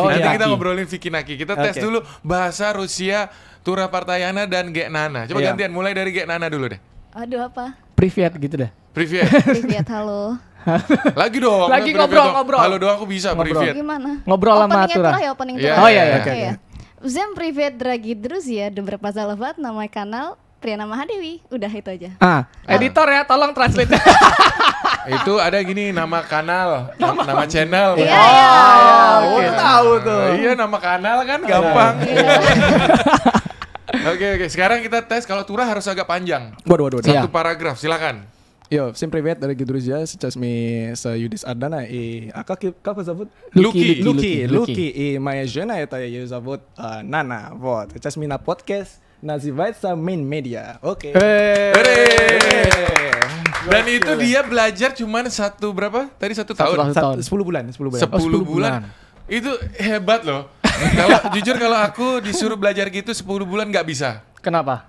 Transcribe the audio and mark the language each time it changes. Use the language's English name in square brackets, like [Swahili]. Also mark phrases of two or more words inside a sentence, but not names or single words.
[Indonesian] nanti kita ngobrolin Vicky Naki. Kita tes dulu bahasa Rusia, Turah Partayana dan Genana. Coba gantian, mulai dari Genana dulu deh. Aduh, apa? Privyet gitu deh. Privyet. Privyet, halo. Lagi dong. Lagi ngobrol. Halo doang aku bisa Privyet. Gimana? Ngobrol sama Turah. Opening Turah. Oh iya. Oke. [Russian] Всем привет, дорогие друзья. Добро пожаловать на мой канал Triana Mahadewi. [Indonesian] Udah itu aja. Editor ya, tolong translate. Itu ada gini nama kanal, nama channel. Iya. Oke, tahu tuh. Iya, nama kanal kan gampang. Oke. Sekarang kita tes kalau Turah harus agak panjang. Waduh. Satu paragraf, silakan. [Russian] Yo, всем привет, дорогие друзья. Сейчас мы с Юдис Ардана и как вас зовут? Lucky. И моя жена это ее зовут Nana. Вот. Сейчас мы на подкаст называется Main Media. Oke. [Indonesian] Dan itu dia belajar cuman berapa? Tadi 1 tahun. 10 bulan. 10 bulan. Itu hebat loh. Kalau aku disuruh belajar gitu 10 bulan nggak bisa. Kenapa?